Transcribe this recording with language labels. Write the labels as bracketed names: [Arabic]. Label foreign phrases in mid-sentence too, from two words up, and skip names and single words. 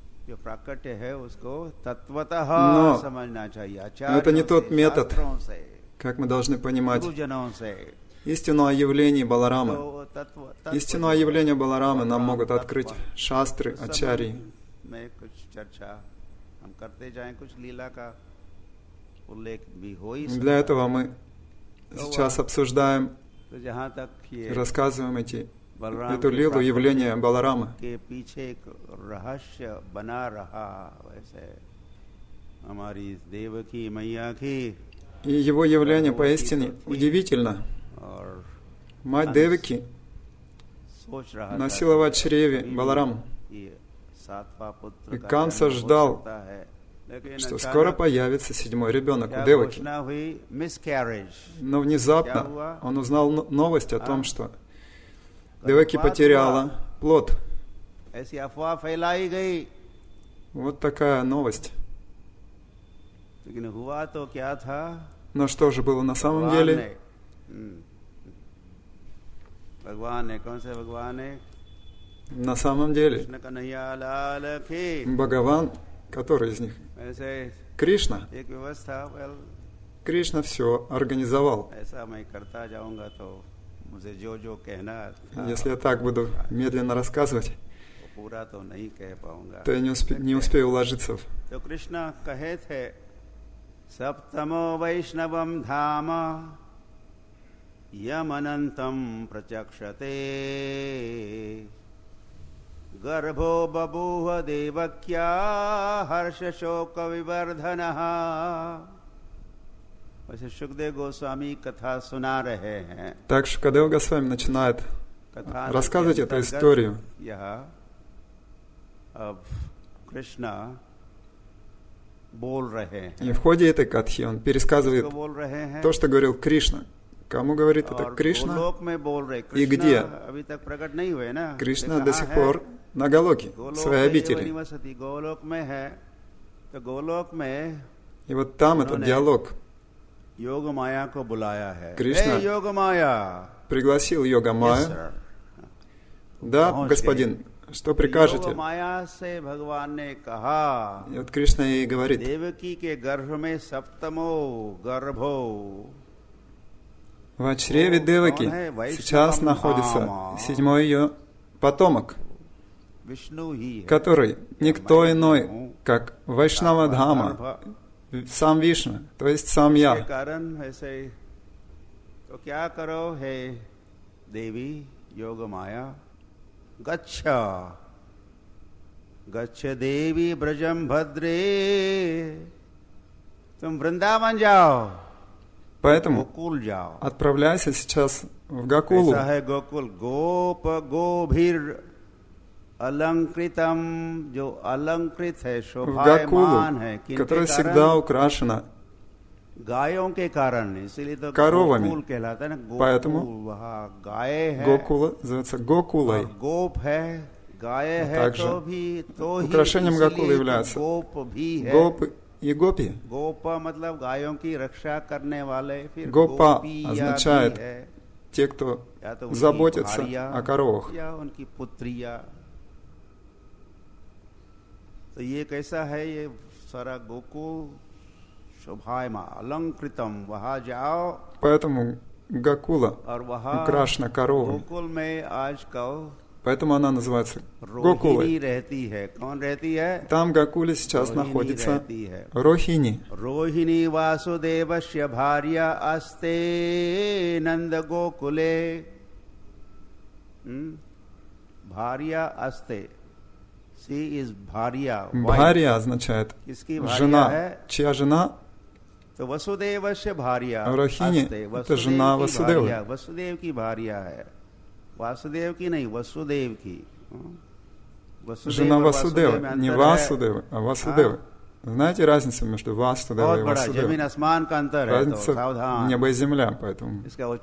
[Russian] Но это не тот метод, как мы должны понимать [Hindi] गुरुजनों से। [Russian] истину о явлении Баларамы. [Hindi] तो तत्व [Russian] Истину о явлении Баларамы нам могут открыть шастры, ачарьи. [Hindi] में कुछ चर्चा हम करते जाएं, कुछ लीला का उल्लेख भी हो ही [Russian] Для этого мы сейчас обсуждаем [Hindi] तो जहाँ तक [Russian] и [Hindi] ये [Russian] рассказываем [Hindi] बलराम [Russian] эту [Hindi] के [Russian] лилу [Hindi] प्राकृत [Russian] явления Баларамы. [Hindi] के पीछे एक रहस्य बना रहा, वैसे हमारी देवकी मैया की [Russian] И его явление поистине удивительно. [Hindi] और [Russian] Мать Девики [Hindi] सोच रहा [Russian] носила в чреве Балараму, [Hindi] ये सातवां पुत्र [Russian] и [Hindi] का [Russian] Камса [Hindi] जन्म हो [Russian] ждал, [Hindi] सकता है, लेकिन [Russian] что [Hindi] अचानक [Russian] скоро появится 7-й ребенок [Hindi] क्या [Russian] у Деваки. [Hindi] घोषणा हुई, miscarriage। [Russian] Но внезапно он узнал новость о том, что Деваки потеряла плод. [Hindi] ऐसी अफवाह फैलाई गई, [Russian] Вот такая новость. [Hindi] लेकिन हुआ तो क्या था? [Russian] Но что же было на самом [Hindi] भगवान [Russian] деле? [Hindi] ने भगवान ने कौन से भगवान है? [Russian] На самом деле, [Hindi] कृष्ण कन्हैया लाल की। [Russian] Бхагаван, который из них? [Hindi] ऐसे [Russian] Кришна. [Hindi] एक व्यवस्था, [Russian] Кришна все организовал. [Hindi] ऐसा मैं करता जाऊंगा तो मुझे जो जो कहना था, [Russian] Если я так буду медленно рассказывать, [Hindi] वो पूरा तो नहीं कह पाऊंगा। [Russian] то я не успею уложиться. [Hindi] तो कृष्ण कहे थे, [Sanskrit] सप्तमो वैष्णवम धाम यमनंतम प्रचक्षते गर्भो बभूव देवक्या हर्ष शोक विवर्धनः। [Hindi] वैसे सुखदेव गोस्वामी कथा सुना रहे हैं। [Russian] Так что Шукадева Госвами начинает рассказывать эту историю. [Hindi] यह अब कृष्ण बोल रहे हैं। [Russian] И в ходе этой катхи он пересказывает [Hindi] किसको बोल रहे हैं? [Russian] то, что говорил Кришна. Кому говорит это? [Hindi] और [Russian] Кришна. [Hindi] गोलोक में बोल रहे। [Russian] И где? [Hindi] अभी तक प्रकट नहीं हुए ना। [Russian] Кришна [Hindi] ये [Russian] до [Hindi] कहाँ [Russian] сих [Hindi] है? [Russian] пор на Галоке, в [Hindi] गोलोक [Russian] своей [Hindi] में [Russian] обители. [Hindi] निवसति, गोलोक में है। तो गोलोक में [Russian] И вот там этот диалог [Hindi] योग माया को बुलाया है। कृष्ण हे योग माया, [Russian] пригласил Йога Майю. Да, господин, что прикажете? [Hindi] योग माया से भगवान ने कहा, [Russian] И вот Кришна ей говорит: [Hindi] देवकी के गर्भ में [Sanskrit] सप्तमो गर्भो, [Russian] в чреве Деваки сейчас находится 7-й ее потомок, [Hindi] विष्णु ही है, [Russian] который никто иной, как Вайшнава Дхама, сам Вишну, то есть сам [Hindi] के [Russian] я. [Hindi] कारण ऐसे तो क्या करो हे देवी योग माया, [Sanskrit] गच्छ गच्छ देवी ब्रजम भद्रे, [Hindi] तुम वृंदावन जाओ, [Russian] Поэтому [Hindi] गोकुल जाओ। [Russian] отправляйся сейчас в Гакулу. [Hindi] ऐसा है गोकुल, [Sanskrit] गोप गोभीर अलंकृतम, [Hindi] जो अलंकृत है, [Russian] В [Hindi] शोभायमान है, [Russian] Гакулу, [Hindi] किनके [Russian] которая [Hindi] कारण? [Russian] всегда украшена [Hindi] गायों के कारण, इसीलिए तो [Russian] коровами. [Hindi] गोकुल कहलाता है ना। गोकुल, [Russian] Поэтому [Hindi] वहाँ गाय है, [Russian] Гокула называется Гокулой. [Hindi] और गोप है, गाय है, [Russian] также [Hindi] तो भी तो ही [Russian] украшением [Hindi] इसीलिए [Russian] Гокулы [Hindi] तो [Russian] являются [Hindi] गोप भी है। [Russian] Гопы и Гопи. [Hindi] गोप मतलब गायों की रक्षा करने वाले, फिर [Russian] Гопа [Hindi] गोपिया [Russian] означает [Hindi] भी है, [Russian] те, кто [Hindi] या तो उनकी [Russian] заботится [Hindi] भार्या, [Russian] о коровах. [Hindi] या उनकी पुत्रिया। तो ये कैसा है, ये सारा गोकुल शोभायमान अलंकृतम, वहां जाओ [Russian] Поэтому Гакула [Hindi] और वहां [Russian] украшена коровами. [Hindi] गोकुल में आजकल [Russian] Поэтому она называется [Hindi] रोहिणी [Russian] Гокулой. [Hindi] रहती है। कौन रहती है? [Russian] Там в Гакуле сейчас [Hindi] रोहिणी [Russian] находится [Hindi] रहती है। [Russian] Рохини. [Sanskrit] रोहिणी वासुदेवस्य भार्या अस्ते नंद गोकुले। भार्या अस्ते, [English] she is [Sanskrit] भार्या, [Russian] Бхарья означает [Hindi] किसकी भार्या [Russian] жена. [Hindi] है? [Russian] Чья жена? [Hindi] तो [Sanskrit] वसुदेवस्य भार्या [Hindi] रोहिणी, अस्ते, [Russian] это жена [Hindi] की [Russian] Васудевы. [Hindi] भार्या, वसुदेव की भार्या है। वासुदेव की नहीं, वसुदेव की। वसुदेव [Russian] Жена [Hindi] और [Russian] Васудевы. [Hindi] में [Russian] Не [Hindi] अंतर है। [Russian] Васудевы, а Васудевы. Знаете разницу между Васудевой [Hindi] बहुत [Russian] и [Hindi] बड़ा जमीन [Russian] Васудевой? [Hindi] आसमान का अंतर है, तो [Russian] Разница [Hindi] सावधान। [Russian] небо и земля, поэтому [Hindi] इसका उच्चारण